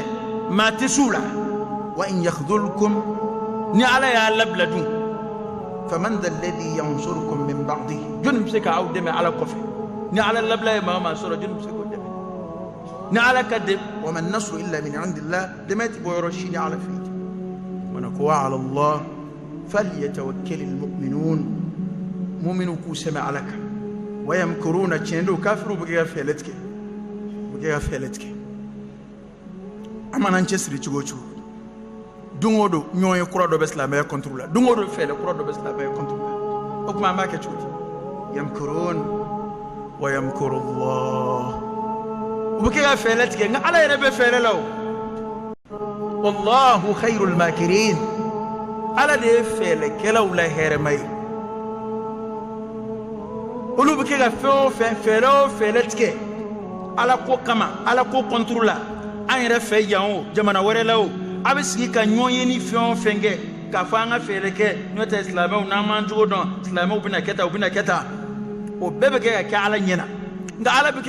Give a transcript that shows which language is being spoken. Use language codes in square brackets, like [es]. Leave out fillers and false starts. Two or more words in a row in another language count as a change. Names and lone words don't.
[bm] maa tɛ s'u la wa [ar] إن يخذلكم [bm] ni ala y'a labila dun [ar] فمن ذا الذي ينصركم من بعده [bm] jɔnni bɛ se k'aw dɛmɛ ala kɔfɛ ni ala labila ye maa sɔrɔ jɔnni bɛ se k'o dɛmɛ ni ala ka dɛmɛ [ar] وما النصر إلا من عند الله [bm] dɛmɛ ti bɔ yɔrɔ si ni ala fɛ yen [ar] وعلى الله فليتوكل [bm] mu'minun mu'minu k'u sɛmɛ ala kan [ar] ويمكرون [bm] tiɲɛ don kafiru bɛ kɛ ka fɛɛrɛ tigɛ an mana an cɛsiri cogo o cogo don o don ɲɔgɔn ye kura dɔ bɛ silamɛya contre la don o don fɛɛrɛ kura dɔ bɛ silamɛya contre la o tuma an b'a kɛ cogo di [ar] يمكرون ويمكر الله [bm] u bɛ kɛ ka fɛɛrɛ tigɛ nka ala yɛrɛ bɛ fɛɛrɛ la o [ar] والله خير الماكرين [bm] ala de ye fɛɛrɛkɛlaw la hɛrɛma ye olu bɛ kɛ ka fɛn o fɛn fɛɛrɛ o fɛɛrɛ tigɛ ala ko kama ala ko contre la an yɛrɛ fɛ yan o jamana wɛrɛ la o a bɛ sigi ka ɲɔgɔn ye ni fɛn o fɛn kɛ k'a fɔ an ka fɛɛrɛ kɛ n'o tɛ silamɛw n'an m'an cogo dɔn silamɛw bɛna kɛ tan u bɛna kɛ tan o bɛɛ bɛ kɛ ka kɛ ala ɲɛna nka ala bɛ